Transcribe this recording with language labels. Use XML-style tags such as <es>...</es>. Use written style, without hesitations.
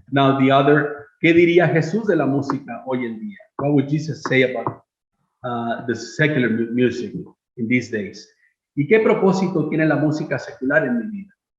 <en>Now the other,</en> <es>¿qué diría Jesús de la música hoy en día?</es> <en>What would Jesus say about the secular music in these days?</en> <es>¿Y qué propósito tiene la música secular en mi vida?</es>